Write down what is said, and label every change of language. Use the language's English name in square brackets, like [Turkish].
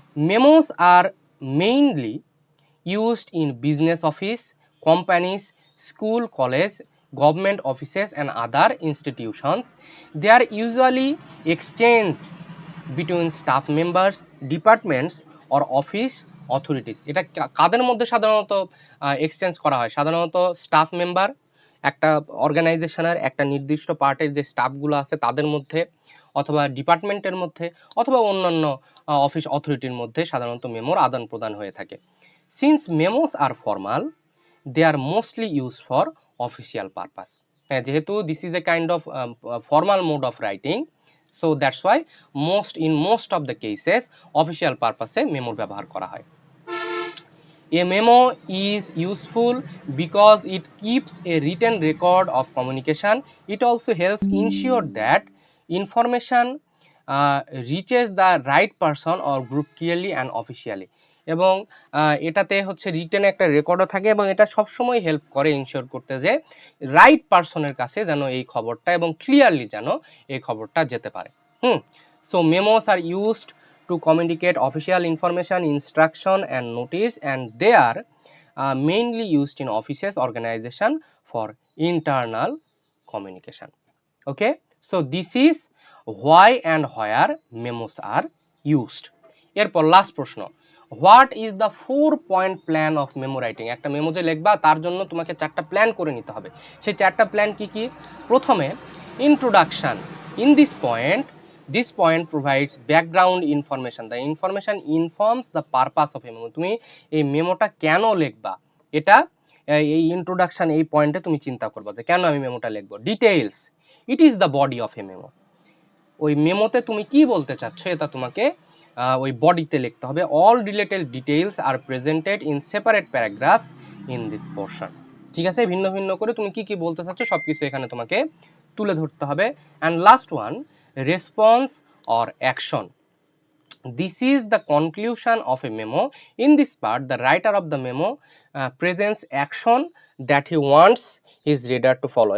[English] Memos are mainly used in business office, companies, school, college, government offices and other institutions. They are usually exchanged between staff members, departments or office authorities. [Bangla] এটা কাদের মধ্যে সাধারণত exchange করা হয়? সাধারণত staff member, একটা অর্গানাইজেশনের একটা নির্দিষ্ট পার্টের যে স্টাফগুলো আছে তাদের মধ্যে, অথবা ডিপার্টমেন্টের মধ্যে, অথবা অন্যান্য অফিস অথরিটির মধ্যে সাধারণত মেমোর আদান প্রদান হয়ে থাকে। [English] Since memos are formal, they are mostly used for official purpose. [Bangla] যেহেতু [English] this is a kind of formal mode of writing, so that's why in most of the cases official purpose [Bangla] এ মেমোর ব্যবহার করা হয়। [English] A memo is useful because it keeps a written record of communication. It also helps ensure that information reaches the right person or group clearly and officially. [Bangla] এবং এটাতে হচ্ছে written একটা রেকর্ডও থাকে এবং এটা সবসময় হেল্প করে ইনশিওর করতে যে রাইট পারসনের কাছে যেন এই খবরটা এবং ক্লিয়ারলি যেন এই খবরটা যেতে পারে। [English] So memos are used to communicate official information, instruction and notice, and they are mainly used in offices, organization for internal communication. Okay, so this is why and where memos are used. [Bangla] এরপর last প্রশ্ন, [English] What is the 4-point plan of memo writing? [Bangla] একটা memo যে লিখবা তার জন্য তোমাকে 4টা plan করে নিতে হবে। সেই 4টা প্ল্যান কি কি? প্রথমে introduction. [English] In this point provides background information. The information informs the purpose of a memo. [Bangla] তুমি এই মেমোটা কেন লিখবা এটা এই ইন্ট্রোডাকশন এই পয়েন্টে তুমি চিন্তা করবা যে কেন আমি মেমোটা লিখবো। [English] Details, it is the body of a memo. [Bangla] ওই মেমোতে তুমি কি বলতে চাচ্ছ এটা তোমাকে ওই বডিতে লিখতে হবে। [English] All related details are presented in separate paragraphs in this portion. [Bangla] ঠিক আছে, ভিন্ন ভিন্ন করে তুমি কি কি বলতে চাচ্ছ সব কিছু এখানে তোমাকে তুলে ধরতে হবে। [English] And last one, response or action. This is the conclusion of a memo. In this part, the writer of the memo presents action that he wants his reader to follow.